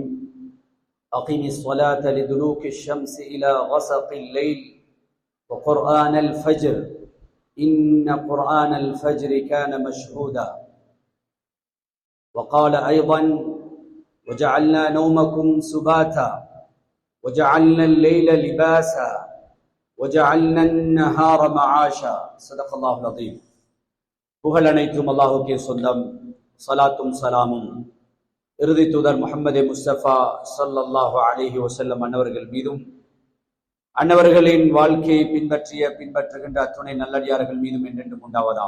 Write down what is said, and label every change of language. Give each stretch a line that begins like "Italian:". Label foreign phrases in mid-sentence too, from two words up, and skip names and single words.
Arabic: أقم الصلاة لدلوك الشمس إلى غسق الليل وقرآن الفجر إن قرآن الفجر كان مشهودا. وقال أيضا: وجعلنا نومكم سباتا وجعلنا الليل لباسا وجعلنا النهار معاشا. صدق الله العظيم.
Tamil: புகழ் அனைத்தும் அல்லாஹுக்கே சொந்தம். ஸலாத்தும் சலாமும் இறுதி தூதர் முஹம்மது முஸ்தபா
Arabic: صلى الله عليه وسلم
Tamil: அன்னவர்கள் மீதும் அன்னவர்களின் வாழ்க்கையை பின்பற்றுகின்ற அத்துணை நல்லடியார்கள் மீதும் என்றென்றும் உண்டாவதாக.